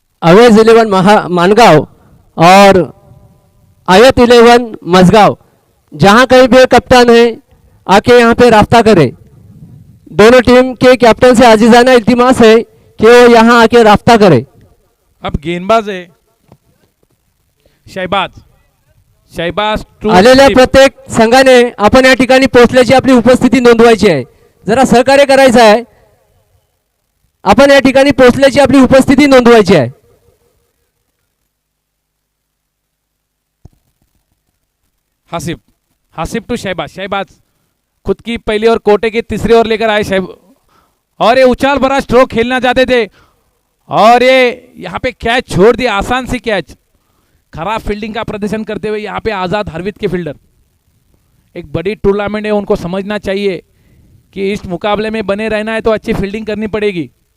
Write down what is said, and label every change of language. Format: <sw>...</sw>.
<hi>अवेज 11 मानगांव और आयत 11 मजगांव, जहां कहीं भी कप्तान है आके यहां पे राफ्ता करे। दोनों टीम के कैप्टन से आजीजाना इल्तिमास है कि वो यहां आके राफ्ता करे। अब गेंदबाज है शहबाज</hi> <mr>आलेल्या प्रत्येक संघाने आपण या ठिकाणी पोहोचल्याची आपली उपस्थिती नोंदवायची आहे। जरा सहकार्य करायचं आहे, आपण या ठिकाणी पोहोचल्याची आपली उपस्थिती नोंदवायची आहे।</mr> <hi>हासिफ, हासिफ टू शहबाज, शहबाज खुद की पहली और कोटे की तीसरी ओर लेकर आए शहबाज, और ये उछाल भरा स्ट्रोक खेलना चाहते थे और ये यहाँ पे कैच छोड़ दिया, आसान सी कैच। खराब फील्डिंग का प्रदर्शन करते हुए यहाँ पे आजाद हरवीत के फील्डर। एक बड़ी टूर्नामेंट है, उनको समझना चाहिए कि इस मुकाबले में बने रहना है तो अच्छी फील्डिंग करनी पड़ेगी।</hi>